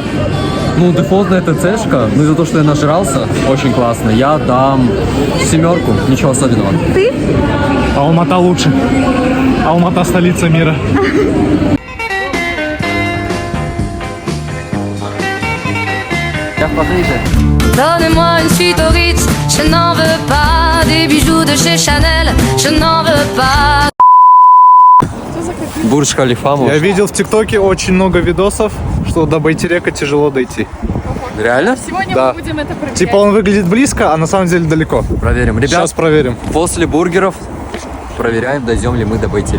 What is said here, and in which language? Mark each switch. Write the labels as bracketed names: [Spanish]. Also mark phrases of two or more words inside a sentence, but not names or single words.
[Russian] Ну, дефолтная ТЦшка, ну и за то, что я нажрался, очень классно. Я дам 7, ничего особенного. Ты? Алмата лучше. Алмата столица мира. Я в Париже. [French] Donnez-moi une suite au Ritz, je n'en veux pas. Des bijoux de chez Chanel, je n'en veux pas. [Russian] Бурдж Халифа. Я видел в ТикТоке очень много видосов, что до Байтерека тяжело дойти. Реально? Сегодня Да. мы будем это проверять. Типа он выглядит близко, а на самом деле далеко. Проверим. Ребят, Сейчас проверим. после бургеров проверяем, дойдем ли мы до Байтерек.